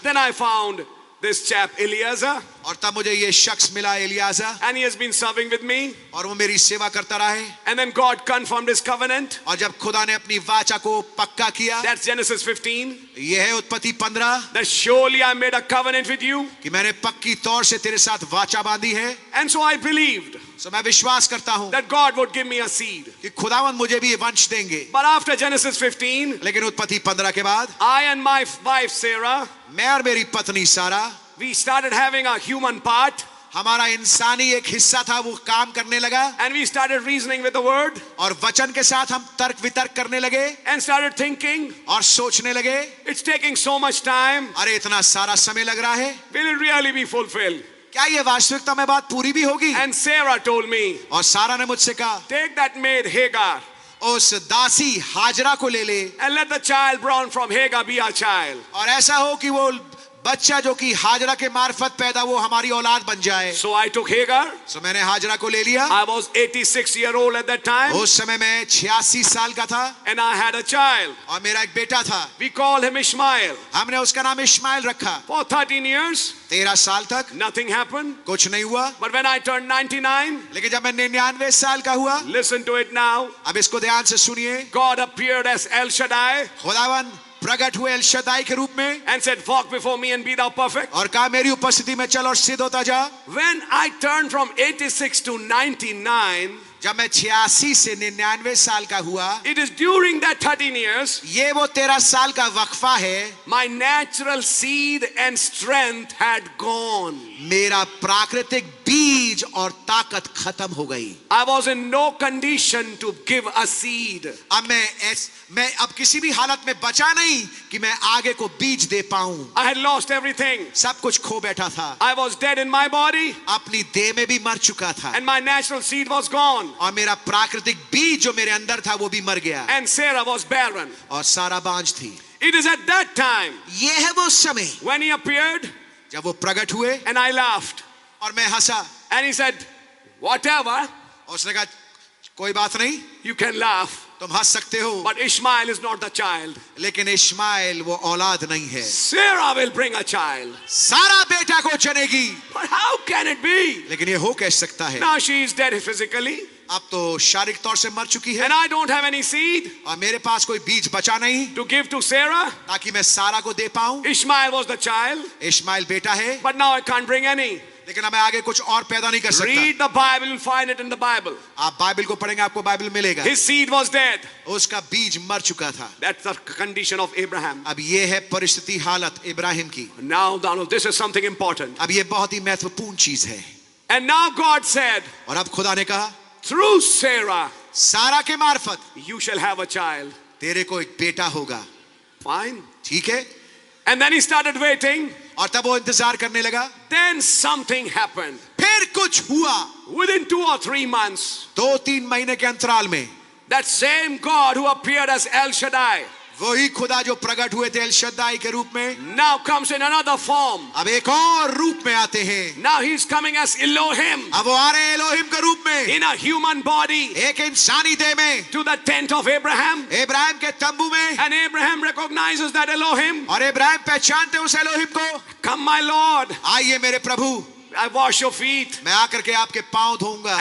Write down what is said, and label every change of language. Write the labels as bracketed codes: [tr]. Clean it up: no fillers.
[en] Then I found this chap Eliezer, [hi] और तब मुझे ये शख्स मिला एलियाजा, [en] and he has been serving with me. [hi] और वो मेरी सेवा करता रहा है। [en] And then God confirmed his covenant. [hi] और जब खुदा ने अपनी वाचा को पक्का किया, [en] That's Genesis 15. [hi] ये है उत्पत्ति 15, [en] That surely I made a covenant with you. [hi] कि मैंने पक्की तौर से तेरे साथ वाचा बांधी है। [en] And so I believed. [hi] सो मैं विश्वास करता हूं [en] that God would give me a seed. [hi] कि खुदावन मुझे भी ये वंश देंगे। [en] But after Genesis 15, [hi] लेकिन उत्पत्ति 15 के बाद [en] I and my wife Sarah, [hi] मैं और मेरी पत्नी सारा, [en] we started having a human part. [hi] हमारा इंसानी एक हिस्सा था, वो काम करने लगा। [en] And we started reasoning with the word. [hi] और वचन के साथ हम तर्क वितर्क करने लगे। [en] And started thinking. [hi] और सोचने लगे, [en] It's taking so much time. [hi] अरे इतना सारा समय लग रहा है, [en] Will it really be fulfilled? [hi] क्या ये वास्तविकता में बात पूरी भी होगी? [en] And Sarah told me. [hi] और सारा ने मुझसे कहा, [en] Take that maid Hagar. [hi] उस दासी हाजरा को ले ले। [en] And let the child born from Hagar be our child. [hi] और ऐसा हो कि वो बच्चा जो कि हाजरा के मार्फत पैदा वो हमारी औलाद बन जाए। [en] So I took Hagar. [hi] सो मैंने हाजरा को ले लिया। [en] I was 86-year-old at that time. [hi] उस समय मैं 86 साल का था। [en] And I had a child. [hi] और मेरा एक बेटा था। [en] We called him Ishmael. [hi] हमने उसका नाम इश्माइल रखा। [en] For 13 years. [hi] 13 साल तक [en] Nothing happened. [hi] कुछ नहीं हुआ। [en] But when I turned 99. [hi] लेकिन जब मैं 99 साल का हुआ, [en] Listen to it now. [hi] अब इसको ध्यान से सुनिए। [en] God appeared as El Shaddai. [hi] खुदावन प्रकट हुए एल शदाई के रूप में। [en] And said, walk before me and be thou perfect. [hi] और कहा मेरी उपस्थिति में चल और सिद्ध होता जा। [en] When I turned from 86 to 99. [hi] जब मैं 86 से 99 साल का हुआ, [en] It is during that 13 years. [hi] ये वो 13 साल का वक्फा है। [en] My natural seed and strength had gone. [hi] मेरा प्राकृतिक बीज और ताकत खत्म हो गई। [en] I was in no condition to give a seed. [hi] अब मैं अब किसी भी हालत में बचा नहीं कि मैं आगे को बीज दे पाऊं। [en] I had lost everything. [hi] सब कुछ खो बैठा था। [en] I was dead in my body. [hi] अपनी देह में भी मर चुका था। [en] And my natural seed was gone. [hi] और मेरा प्राकृतिक बीज जो मेरे अंदर था वो भी मर गया। [en] And Sarah was barren. [hi] और सारा बांझ थी। [en] It is at that time. [hi] ये है वो समय [en] when he appeared. [hi] जब वो प्रकट हुए। [en] And I laughed. [hi] और मैं हंसा। [en] And he said, whatever. [hi] और उसने कहा कोई बात नहीं, [en] you can laugh. [hi] तुम हंस सकते हो। [en] But Ishmael is not the child. [hi] लेकिन इश्माइल वो औलाद नहीं है। [en] Sarah will bring a child. [hi] सारा बेटा को जनेगी। [en] But how can it be? [hi] लेकिन ये हो कैसे सकता है? [en] Now she is dead physically. [hi] अब तो शारीरिक तौर से मर चुकी है। [en] And I don't have any seed. [hi] और मेरे पास कोई बीज बचा नहीं [en] to give to Sarah. [hi] ताकि मैं सारा को दे पाऊं। [en] Ishmael was the child. [hi] Ishmael बेटा है। [en] But now I can't bring any. [hi] लेकिन अब मैं आगे कुछ और पैदा नहीं कर सकता। [en] Read the Bible, you'll find it in the Bible. [hi] आप बाइबल को पढ़ेंगे आपको बाइबल मिलेगा। [en] His seed was dead. [hi] उसका बीज मर चुका था। [en] That's the condition of Abraham. [hi] अब ये है परिस्थिति हालत इब्राहिम की। [en] Now this is something important. [hi] अब ये बहुत ही महत्वपूर्ण चीज है। [en] And now God said, [hi] और अब खुदा ने कहा [en] through Sarah, [hi] सारा के मार्फत [en] you shall have a child. [hi] तेरे को एक बेटा होगा। [en] Fine. [hi] ठीक है। [en] And then he started waiting. [hi] और तब वो इंतजार करने लगा। [en] Then something happened. [hi] फिर कुछ हुआ। [en] Within 2 or 3 months. [hi] 2-3 महीने के अंतराल में [en] That same God who appeared as El Shaddai. [hi] वही खुदा जो प्रकट हुए थे एल शद्दाई के रूप में [en] Now comes in another form. [hi] अब एक और रूप में आते हैं। [en] Now he's coming as Elohim. [hi] अब वो आ रहे हैं एलोहिम के रूप में। [en] In a human body. [hi] एक इंसानी देह में। [en] To the tent of Abraham. [hi] Ibrahim के तंबू में। [en] And Abraham recognizes that Elohim. [hi] और इब्राहिम पहचानते उस एलोहिम को। [en] Come my Lord. [hi] आइए मेरे प्रभु। [en] I wash your feet. [hi] मैं आकर के आपके पांव धोऊंगा।